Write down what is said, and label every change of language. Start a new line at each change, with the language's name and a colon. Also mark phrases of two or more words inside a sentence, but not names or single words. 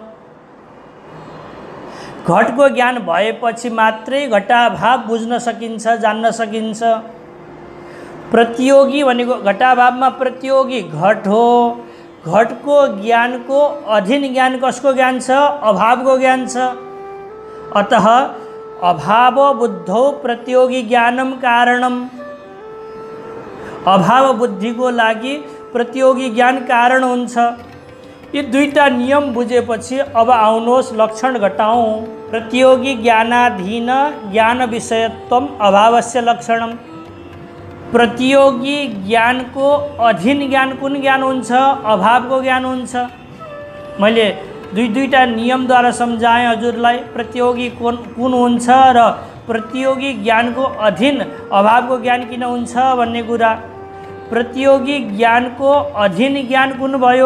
Nepali: घटको ज्ञान भएपछि मात्रै घटाभाव बुझ्न सकिन्छ, जान्न सकिन्छ। प्रतियोगी भनेको घटाभावमा प्रतियोगी घट हो। घटको ज्ञानको अधीन ज्ञान कसको ज्ञान छ? अभावको ज्ञान छ।
Sanskrit: अतः अभाव बुद्धौ प्रतियोगी ज्ञानम कारणम,
Nepali: अभाव बुद्धिको लागि प्रतियोगी ज्ञान कारण हुन्छ। यी दुईटा नियम बुझेपछि अब आउनुहोस् लक्षण घटाउँ।
Sanskrit: प्रतियोगी ज्ञानाधीन ज्ञान विषयत्वम अभावस्य लक्षणम।
Nepali: प्रतियोगी ज्ञानको अधीन ज्ञान कुन ज्ञान हुन्छ? अभावको ज्ञान हुन्छ। मैले दुईटा नियमद्वारा सम्झाएँ हजुरलाई, प्रतियोगी कुन हुन्छ र प्रतियोगी ज्ञानको अधीन अभावको ज्ञान किन हुन्छ भन्ने कुरा। प्रतियोगी ज्ञानको अधीन ज्ञान कुन भयो?